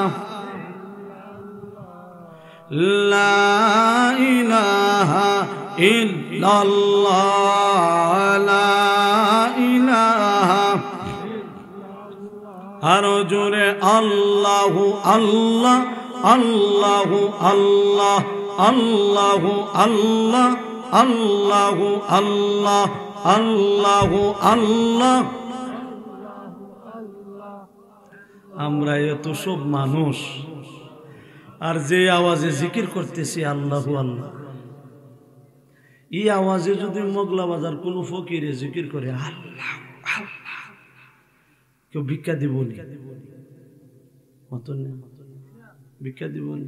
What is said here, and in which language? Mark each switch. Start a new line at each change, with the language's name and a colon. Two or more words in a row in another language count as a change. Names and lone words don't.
Arabic: لا الہ الا اللہ، لا الہ ہر جورے اللہ اللہ اللہ اللہ اللہ اللہ اللہ اللہ اللہ اللہ।
Bangla: আমরা এত সব মানুষ আর যে আওয়াজে জিকির করতেছি আল্লাহু আল্লাহ, এই আওয়াজে যদি মোগলা বাজার কোন ফকিরে জিকির করে আল্লাহ আল্লাহ, কেউ ভিক্ষা দিবনি, ভিক্ষা দিবনি।